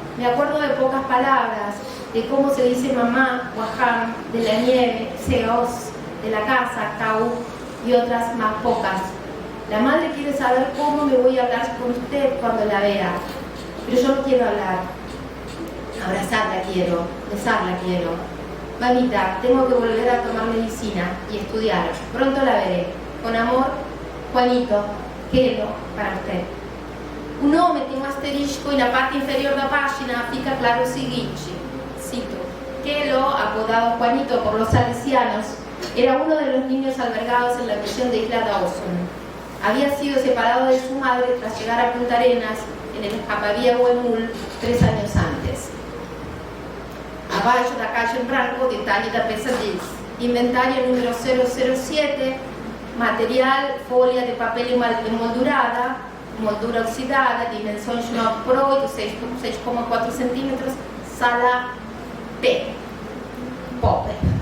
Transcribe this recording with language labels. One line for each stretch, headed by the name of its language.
Spanish: Me acuerdo de pocas palabras, de cómo se dice mamá, Guajam, de la nieve, Seos, de la casa, Cau, y otras más pocas. La madre quiere saber cómo me voy a hablar con usted cuando la vea, pero yo no quiero hablar. Abrazarla quiero, besarla quiero. Mamita, tengo que volver a tomar medicina y estudiar. Pronto la veré. Con amor, Juanito, quero para usted.
Portuguese: O nome tem um asterisco e na parte inferior da página fica claro o seguinte, cito,
Spanish: Kelo, apodado Juanito por los salesianos, era uno de los niños albergados en la prisión de Isla Dawson. Había sido separado de su madre tras llegar a Punta Arenas en el escapavía Huemul 3 años antes.
Portuguese: Abaixo da caixa em branco, detalhe da peça diz: inventario número 007, material, folha de papel emoldurada, moldura oxidada, dimensões 9x8, 6,4 centímetros, sala P. Popper.